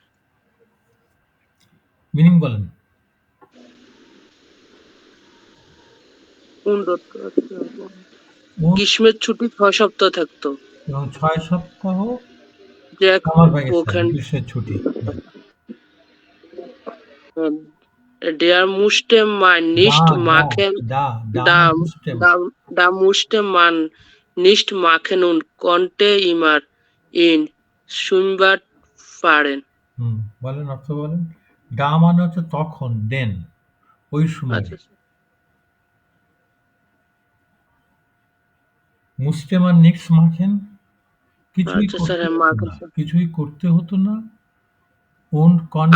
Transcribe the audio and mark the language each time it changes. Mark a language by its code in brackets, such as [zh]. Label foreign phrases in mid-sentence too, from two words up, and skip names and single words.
[bn] মিনিং বলেন। [de] Und [bn] ও- গ্রীষ্মের ছুটি 6 সপ্তাহ থাকতো। এবং 6 সপ্তাহ [de] Sechs [en] summer vacation, [de] Wochen. [bn] গ্রীষ্মের ছুটি। [de] Der musste man nicht দা machen. da da Da, [bn] সিস্টেম। [de] da musste man nicht machen und konnte immer in Schwimmbad fahren. [bn] হুম, বলেন অর্থ বলেন। ডা মানে হচ্ছে তখন, দেন, ওই সময়। আচ্ছা [de] musste man nichts machen, কিছুই [bn] আচ্ছা করতে স্যার, হতো মাকে না, কিছুই করতে হতো না। [de] und konnte